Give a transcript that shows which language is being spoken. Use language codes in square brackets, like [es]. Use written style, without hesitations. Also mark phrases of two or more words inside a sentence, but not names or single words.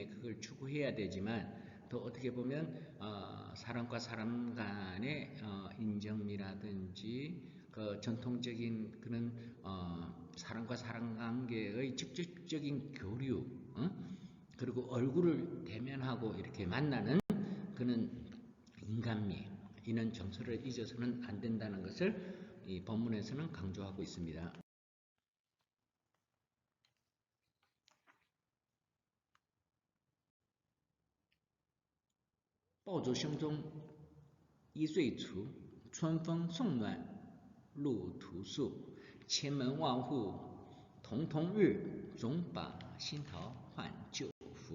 [ko] 그걸 추구해야 되지만 또 어떻게 보면 사람과 사람 간의 인정미라든지 그 전통적인 그런 사람과 사람 관계의 직접적인 교류, 그리고 얼굴을 대면하고 이렇게 만나는 그런 인간미, 이런 정서를 잊어서는 안 된다는 것을 이 본문에서는 강조하고 있습니다. [zh] 爆竹声中一岁除，春风送暖路途速。千门万户曈曈日，总把新桃换旧符。